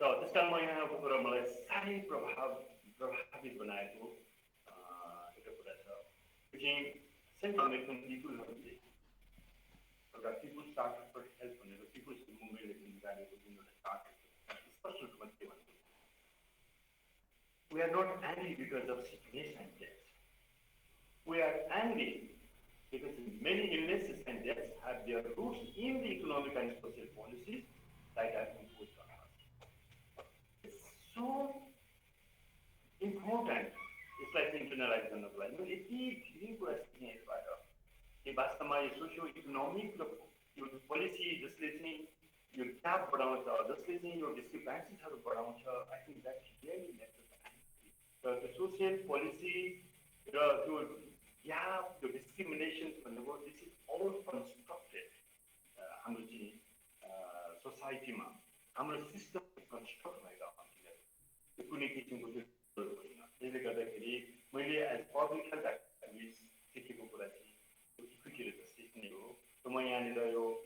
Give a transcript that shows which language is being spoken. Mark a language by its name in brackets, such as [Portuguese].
[Nepali] अस्पताल महिनाको कुरा मलाई साह्रै प्रभावित बनाएको एउटा कुरा छ चाहिँ सेन्ट्रल अमेरिकन पिपुलहरूले एउटा पिपुल स्टार्टर फर हेल्थ भनेर पिपुल्स मुभमेन्टले निकालेको जुन एउटा चार्टर स्पष्ट रूपमा के भन्छ [English] We are not angry because of sickness and death. We are angry because many illnesses and deaths have their roots in the economic and social policies that are imposed on us. It's so important. It's like internalization of life. It's very good. [Nepali] वास्तवमा यो socio economic यो policy जसले चाहिँ यो gap बढाउँछ जसले चाहिँ यो डिस्क्रिपेन्सीहरू बढाउँछ [English] I think that really [Nepali] र त्यो सोसियल पोलिसी र त्यो ग्याप त्यो डिस्क्रिमिनेसन भन्नुभयो [English] this is all constructed [Nepali] हाम्रो चाहिँ सोसाइटीमा हाम्रो सिस्टम कन्स्ट्रक्ट भएका त्यो कुनै किसिमको त्यो होइन त्यसले गर्दाखेरि मैले एज पब्लिक हेल्थ एक्टिभिस्ट सिकेको कुरा चाहिँ इक्विटी र जस्टिस नै हो र म यहाँनिर यो